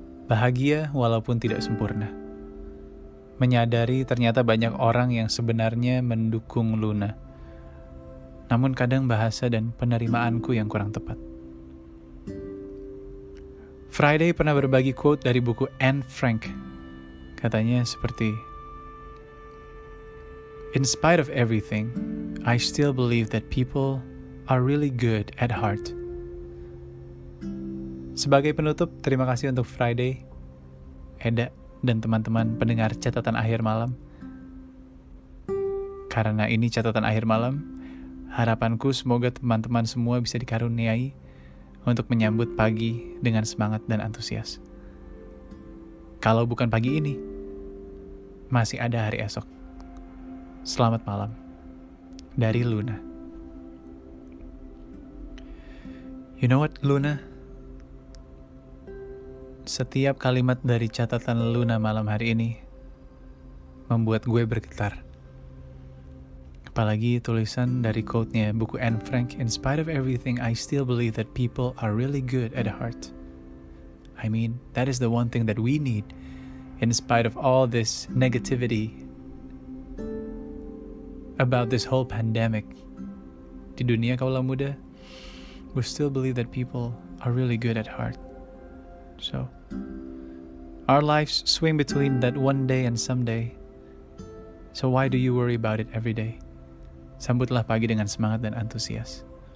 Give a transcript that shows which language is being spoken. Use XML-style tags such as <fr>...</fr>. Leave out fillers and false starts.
<id>Bahagia walaupun tidak sempurna. Menyadari ternyata banyak orang yang sebenarnya mendukung Luna. Namun kadang bahasa dan penerimaanku yang kurang tepat. Friday pernah berbagi quote dari buku Anne Frank. Katanya seperti,</id> <en>"In spite of everything, I still believe that people are really good at heart."</en> <id>Sebagai penutup, terima kasih untuk Friday, Eda, dan teman-teman pendengar Catatan Akhir Malam. Karena ini Catatan Akhir Malam, harapanku semoga teman-teman semua bisa dikaruniai untuk menyambut pagi dengan semangat dan antusias. Kalau bukan pagi ini, masih ada hari esok. Selamat malam. Dari Luna.</id> <en>You know what, Luna?</en> <id>Setiap kalimat dari catatan Luna malam hari ini membuat gue bergetar. Apalagi tulisan dari quote-nya buku Anne Frank,</id> <en>"In spite of everything, I still believe that people are really good at heart." I mean, that is the one thing that we need. In spite of all this negativity about this whole pandemic,</en> <id>di dunia kaula muda,</id> <en>we still believe that people are really good at heart. So, our lives swing between that one day and someday. So why do you worry about it every day?</en> <id>Sambutlah pagi dengan semangat dan antusias.</id>